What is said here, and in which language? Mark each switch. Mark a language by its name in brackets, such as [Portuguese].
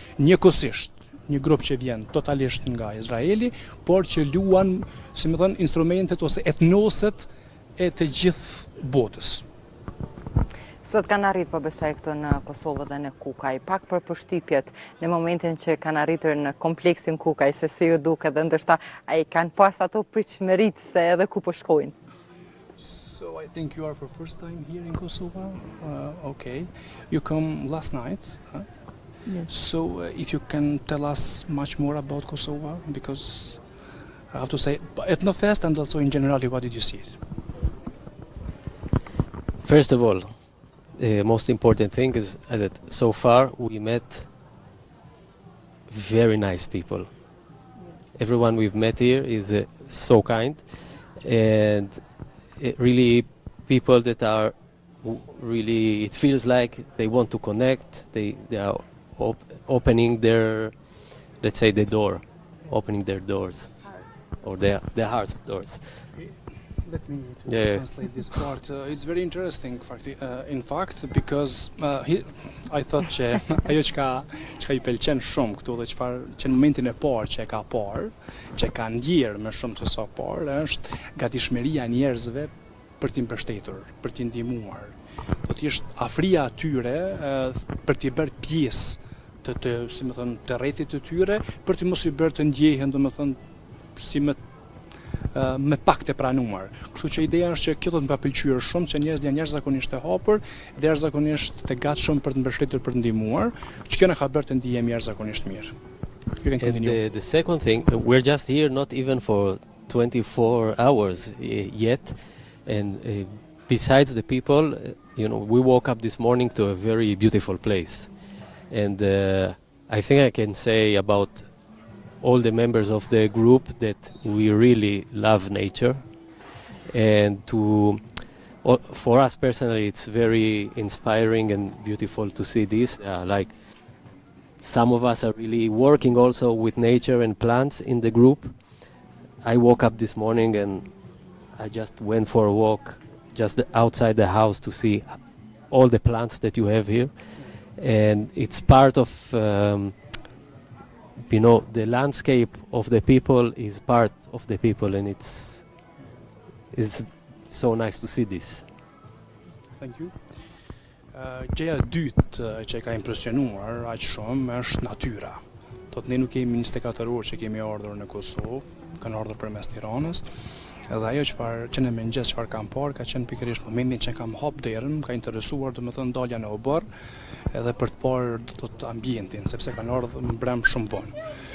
[Albanian] Njëkohësisht një grup që vjen totalisht nga Izraeli, por që luan, si më thënë, instrumentet ose etnoset e të gjithë botës. Sot kanë arritur po besoj këtu në Kosovë dhe në Kukaj, pak për përshtypjet në momentin që kanë arritur në kompleksin Kukaj, se si ju duket dhe ndoshta ai kanë pas ato pritshmëritë se edhe ku po shkojnë. [English] So I think you are for first time here in Kosovo. Okay. You come last night, huh? Yes. So if you can tell us much more about Kosovo, because I have to say, Etnofest and also in general, what did you see? First of all, the most important thing is that so far we met very nice people. everyone we've met here is so kind, and really people that are really, it feels like they want to connect. They are opening their, let's say, the door, opening their doors, or their hearts doors. Let me translate this part. It's very interesting, in fact, because I thought [Albanian] që ajo çka i pëlqen shumë këtu dhe që në momentin e parë që e ka parë, që ka ndjerë më shumë se sa parë, është gatishmëria e njerëzve për t'i mbështetur, për t'i ndihmuar. Do të thjesht afria atyre për t'i bërë pjesë si më thënë, të rrethit të tyre, për t'i mos i bërë të ndjehen, domethënë, si me pak të pranuar. Kështu që ideja është që kjo do të më pëlqyer shumë, që njerëzit janë jashtëzakonisht të hapur dhe jashtëzakonisht të gatshëm për të mbështetur, për të ndihmuar, që kjo na ka bërë të ndihemi jashtëzakonisht mirë. [English] And the second thing, we're just here not even for 24 hours yet, and besides the people, we woke up this morning to a very beautiful place, and I think I can say about all the members of the group that we really love nature, and for us personally it's very inspiring and beautiful to see this. Like some of us are really working also with nature and plants in the group. I woke up this morning and I just went for a walk just outside the house to see all the plants that you have here, and it's part of the landscape of the people is part of the people, and it's so nice to see this. Thank you. [Albanian] Gjëja e dytë që ka impresionuar aq shumë është natyra. Ne nuk kemi 24 orë që kemi ardhur në Kosovë, kanë ardhur përmes Tiranës. Edhe ajo që në mëngjes çfarë kam parë ka qenë pikërisht momentin që kam hap derën, më ka interesuar domethënë dalja në oborr, edhe për të parë të ambientin, sepse kanë ardhur mbrëm shumë vonë.